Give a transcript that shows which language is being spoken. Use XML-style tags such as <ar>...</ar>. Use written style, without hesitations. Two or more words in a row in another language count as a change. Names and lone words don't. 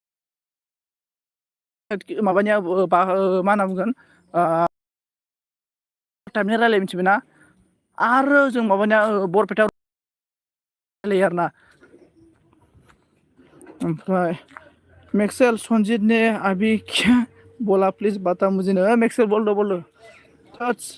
<brx>माबानिया मा होनना बुंगोन टाइपनि रायलायो मिथिबायना आरो जों माबानिया बरपेटायाव रायलायो आरोना ओमफ्राय मेक्सेल संजीत</brx> <hi>ने अभी क्या बोला प्लिज बता मुझे ना मेक्सेल बोल दो</hi> <brx>टच</brx>